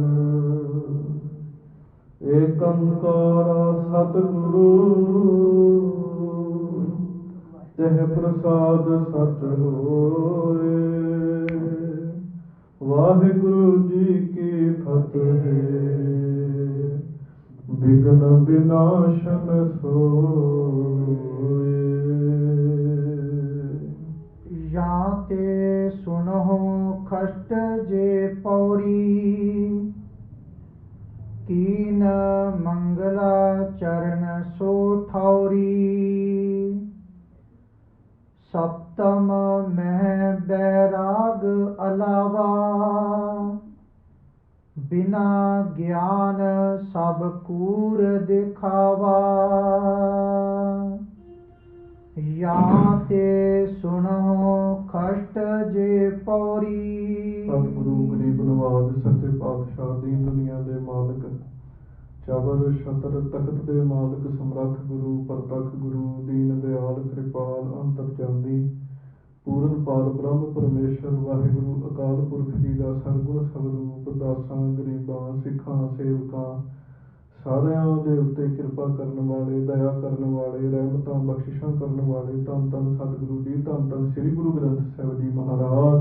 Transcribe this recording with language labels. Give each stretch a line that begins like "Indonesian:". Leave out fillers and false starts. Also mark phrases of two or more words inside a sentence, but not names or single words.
Punjabi: ਏਕ ਅੰਕਾਰ ਸਤਗੁਰੂ ਤੇਹ ਪ੍ਰਸਾਦ ਸੱਚ ਹੋਏ। ਵਾਹਿਗੁਰੂ ਜੀ ਕੀ ਫ਼ਤਿਹ।
Braj: विघ्न विनाशन सोए। या ते सुनहो कष्ट जे पौरी। कीन मंगला चरण सो ठौरी। सप्तम मह बैराग अलावा। बिना ज्ञान सब कूर दिखावा। या ते सुनहो कष्ट जे पौरी।
Punjabi: ਸਤਗੁਰੂ ਗਰੀਬ ਨਵਾਜ਼ ਸੱਚੇ ਪਾਤਸ਼ਾਹ ਦੀਨ ਦੁਨੀਆ ਦੇ ਮਾਲਿਕ ਚਬਰ ਛਤਰ ਤਖ਼ਤ ਦੇ ਮਾਲਿਕ ਸਮਰੱਥ ਗੁਰੂ ਪਰਤਖ ਗੁਰੂ ਦੀਨ ਦਇਆਲ ਕ੍ਰਿਪਾਲ ਅੰਤਰਜਾਮੀ पूਰਨ ਪਾਰ ਬ੍ਰਹਮ ਪਰਮੇਸ਼ਰ ਵਾਹਿਗੁਰੂ ਅਕਾਲ ਪੁਰਖ ਜੀ ਦਾ ਸਰਗੁਣ ਸਵਰੂਪ ਦਾਸਾਂ ਗਰੀਬਾਂ ਸਿੱਖਾਂ ਸੇਵਕਾਂ ਸਾਰਿਆਂ ਦੇ ਉੱਤੇ ਕਿਰਪਾ ਕਰਨ ਵਾਲੇ ਦਇਆ ਕਰਨ ਵਾਲੇ ਰਹਿਮਤਾਂ ਬਖਸ਼ਿਸ਼ਾਂ ਕਰਨ ਵਾਲੇ ਧੰਨ ਧੰਨ ਸਤਿਗੁਰੂ ਜੀ ਧੰਨ ਧੰਨ ਸ੍ਰੀ ਗੁਰੂ ਗ੍ਰੰਥ ਸਾਹਿਬ ਜੀ ਮਹਾਰਾਜ।